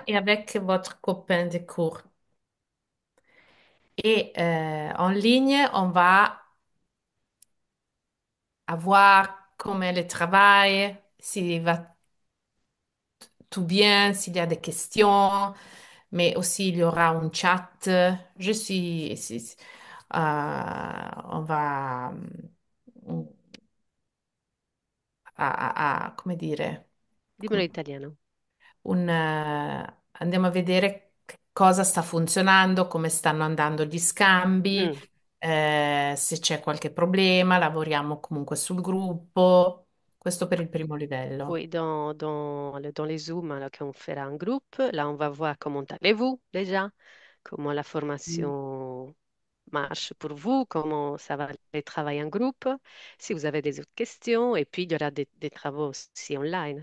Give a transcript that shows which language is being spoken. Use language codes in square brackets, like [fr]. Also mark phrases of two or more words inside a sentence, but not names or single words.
[fr] et avec votre copain de cours. Et en ligne, on va avoir comment elle travaille, s'il va tout bien, s'il y a des questions, mais aussi il y aura un chat. Je suis, on va [it] come dire, Dimmelo in italiano. andiamo a vedere che cosa sta funzionando, come stanno andando gli scambi, Mm. se c'è qualche problema, lavoriamo comunque sul gruppo. Questo per il primo livello. [fr] Oui, dans les Zooms là, qu'on fera en groupe, là, on va voir comment allez-vous déjà, comment la Mhm. formation marche pour vous, comment ça va les travail en groupe, si vous avez des autres questions, et puis il y aura des travaux aussi online.